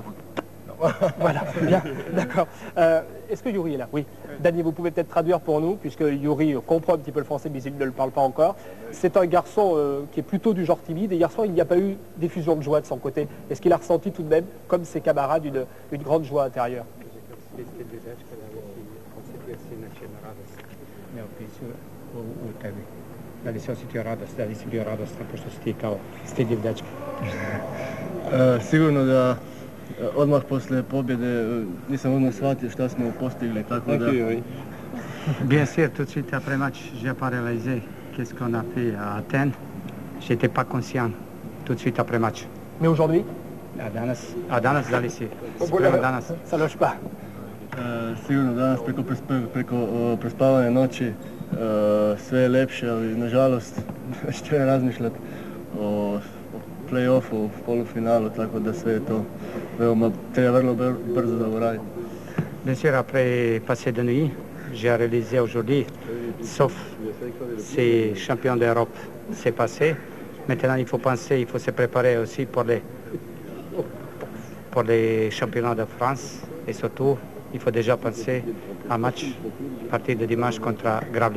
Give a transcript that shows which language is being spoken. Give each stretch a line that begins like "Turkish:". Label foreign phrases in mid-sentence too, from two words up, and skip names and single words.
French: Voilà, bien, d'accord. Est-ce que Yuri est là? Oui. Dany, vous pouvez peut-être traduire pour nous, puisque Yuri comprend un petit peu le français, mais il ne le parle pas encore. C'est un garçon qui est plutôt du genre timide, et hier soir, il n'y a pas eu d'effusion de joie de son côté. Est-ce qu'il a ressenti tout de même, comme ses camarades, une grande joie intérieure?
Serbian: Sigurno da odmah posle pobjede nisam odmah shvatio šta smo postigli, tako da...
French: Bien sûr, tout de suite après match, j'ai pas réalisé qu'est-ce qu'on a fait à Athènes. J'étais pas conscient tout de suite après match. Mais aujourd'hui?
Serbian: À Danas, da li si? Danas.
French: Ça loge pas.
Serbian: Sigurno danas preko prespavane noći sve je lepše, ali nažalost već treba razmišljati o play-offu, polufinalu, tako da sve je to treba vrlo brzo da uraditi.
French: Bien sûr, après passer de nuit, j'ai réalisé aujourd'hui, sauf ces champions d'Europe, c'est passé. Maintenant, il faut penser, il faut se préparer aussi pour les championnats de France et surtout, il faut déjà penser à un match à partir de dimanche contre Gravelines.